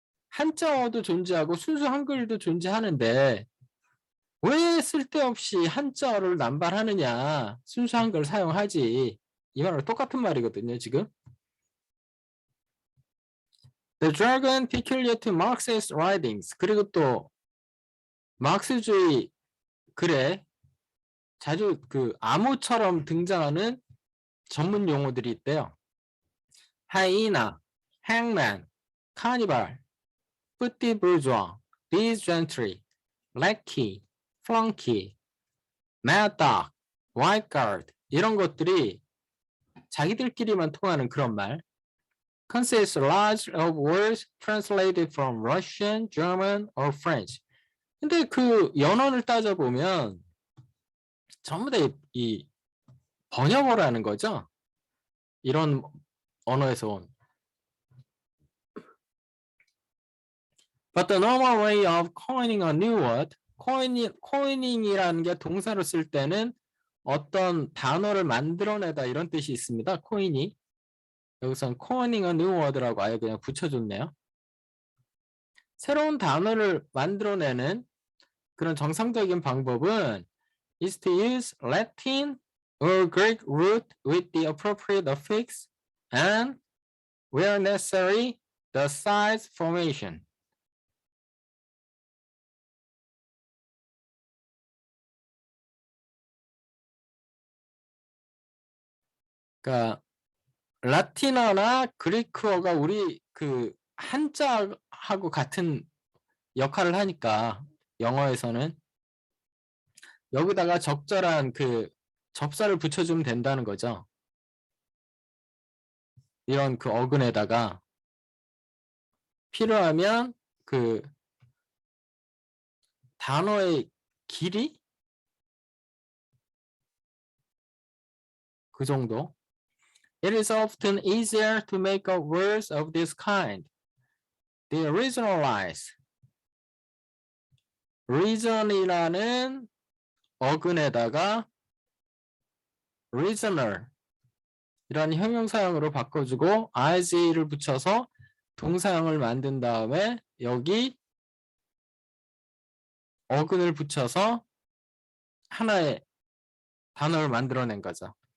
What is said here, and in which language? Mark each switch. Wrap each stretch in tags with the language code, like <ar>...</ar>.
<ko>한자어도 존재하고 순수 한글도 존재하는데 왜 쓸데없이 한자어를 남발하느냐. 순수 한글 사용하지. 이 말은 똑같은 말이거든요, 지금.</ko> <en>The jargon peculiar to Marxist writings.</en> <ko>그리고 또 마크스주의 글에 자주 그 암호처럼 등장하는 전문 용어들이 있대요.</ko> <en>하이나, hangman, carnival, petit bourgeois, biz gentry, lackey, flunky, mad dog, white guard</en> <ko>이런 것들이 자기들끼리만 통하는 그런 말.</ko> <en>Consists large of words translated from Russian, German, or French.</en> <ko>근데 그 연원을 따져보면 전부 다 이 번역어라는 거죠. 이런 언어에서 온.</ko> <en>But the normal way of coining a new word,</en> <ko>coining이라는 게 동사로 쓸 때는 어떤 단어를 만들어내다 이런 뜻이 있습니다. 코인이. 여기서는</ko> <en>coining a new word</en> <ko>라고 아예 그냥 붙여줬네요. 새로운 단어를 만들어내는 그런 정상적인 방법은</ko> <en>is to use Latin or Greek root with the appropriate affix and, where necessary, the size formation.</en> <ko>그러니까 라틴어나 그리크어가 우리 그 한자하고 같은 역할을 하니까 영어에서는 여기다가 적절한 그 접사를 붙여주면 된다는 거죠. 이런 그 어근에다가 필요하면 그 단어의 길이 그 정도.</ko> <en>It is often easier to make up words of this kind. They regionalize.</en> <ko>region이라는 어근에다가 regional 이라는 형용사형으로 바꿔주고 ing를 붙여서 동사형을 만든 다음에 여기 어근을 붙여서 하나의 단어를 만들어낸 거죠.</ko>